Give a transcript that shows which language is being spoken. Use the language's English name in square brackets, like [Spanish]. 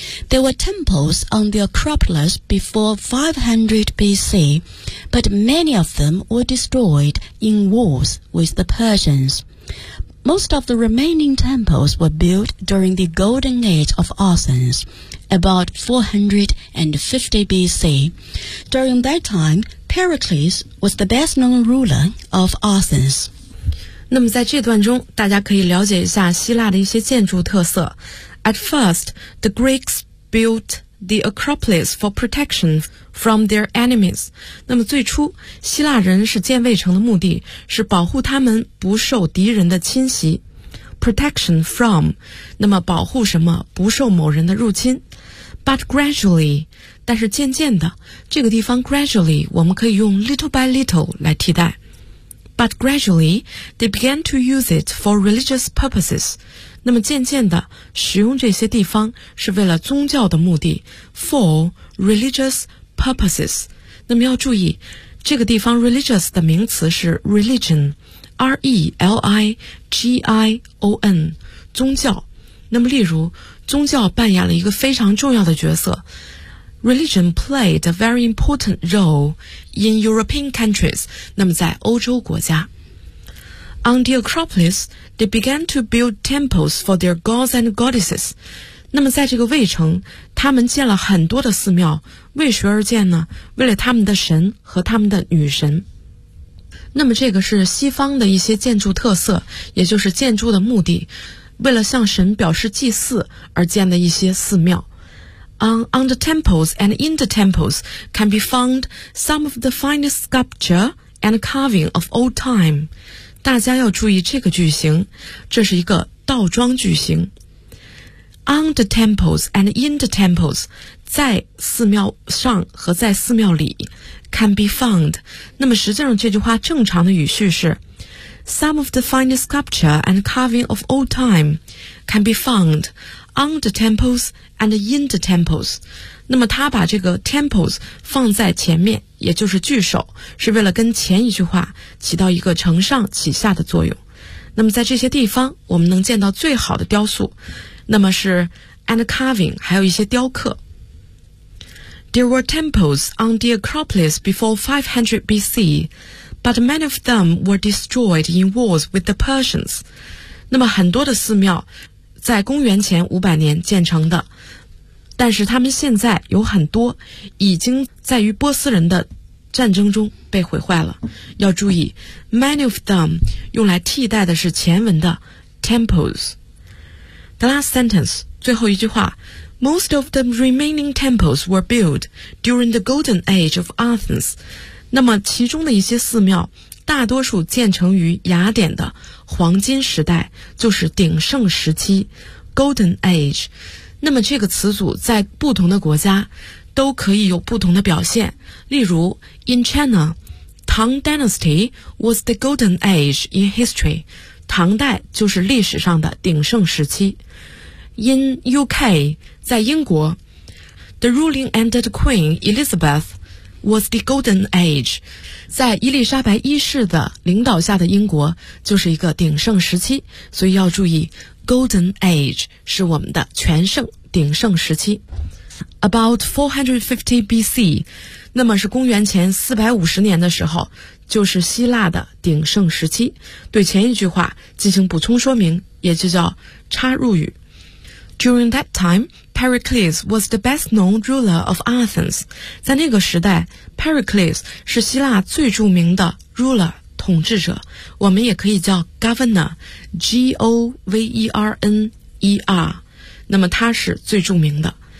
[English] There were temples on the Acropolis before 500 BC, but many of them were destroyed in wars with the Persians. Most of the remaining temples were built during the Golden Age of Athens, about 450 BC. During that time,Pericles was the best-known ruler of Athens. [Chinese] 那么在这段中大家可以了解一下希腊的一些建筑特色。 [English] At first, the Greeks built the Acropolis for protection from their enemies. [Chinese] 那么最初希腊人是建卫城的目的是保护他们不受敌人的侵袭。 [English] Protection from, [Chinese] 那么保护什么不受某人的入侵。 [English] But gradually, [Chinese] 但是渐渐的这个地方 [English] gradually [Chinese] 我们可以用 [English] little by little [Chinese] 来替代 [English] but gradually they began to use it for religious purposes [Chinese] 那么渐渐的使用这些地方是为了宗教的目的 [English] for religious purposes [Chinese] 那么要注意这个地方 religious 的名词是 religion R-E-L-I-G-I-O-N 宗教那么例如宗教扮演了一个非常重要的角色 [English] Religion played a very important role in European countries, [Chinese] 那么在欧洲国家。 [English] On the Acropolis, they began to build temples for their gods and goddesses. [Chinese] 那么在这个卫城,他们建了很多的寺庙,为谁而建呢? 为了他们的神和他们的女神。那么这个是西方的一些建筑特色,也就是建筑的目的,为了向神表示祭祀而建的一些寺庙。 [English] On the temples and in the temples can be found some of the finest sculpture and carving of old time. [Chinese] 大家要注意这个句型，这是一个倒装句型。 [English] On the temples and in the temples, [Chinese] 在寺庙上和在寺庙里 [English] can be found. [Chinese] 那么实际上这句话正常的语序是 [English] some of the finest sculpture and carving of old time can be found. On the temples and in the temples. [Chinese] 那么他把这个 temples 放在前面也就是句首是为了跟前一句话起到一个承上启下的作用。那么在这些地方我们能见到最好的雕塑那么是 [English] and carving [Chinese] 还有一些雕刻。 [English] There were temples on the Acropolis before 500 BC, but many of them were destroyed in wars with the Persians. [Chinese] 那么很多的寺庙在公元前500年建成的，但是他们现在有很多已经在与波斯人的战争中被毁坏了。要注意 , [English] many of them [Chinese] 用来替代的是前文的 temples。 [English] The last sentence, [Chinese] 最后一句话 [English] ,most of the remaining temples were built during the golden age of Athens. [Chinese] 那么其中的一些寺庙大多数建成于雅典的黄金时代，就是鼎盛时期 ,golden age。那么这个词组在不同的国家都可以有不同的表现，例如 [English] In China, Tang Dynasty was the golden age in history. [Chinese] 唐代就是历史上的鼎盛时期。 [English] In UK, [Chinese] 在英国 [English] The ruling and the queen, Elizabeth, was the golden age. [Chinese] 在伊丽莎白一世的领导下的英国就是一个鼎盛时期，所以要注意Golden Age 是我们的全盛鼎盛时期。 [English] About 450 BC [Chinese] 那么是公元前450年的时候，就是希腊的鼎盛时期。对前一句话进行补充说明，也就叫插入语。 [English] During that time Pericles was the best known ruler of Athens. [Chinese] 在那个时代 Pericles 是希腊最著名的 ruler统治者，我们也可以叫 governor, G-O-V-E-R-N-E-R, 那么他是最著名的。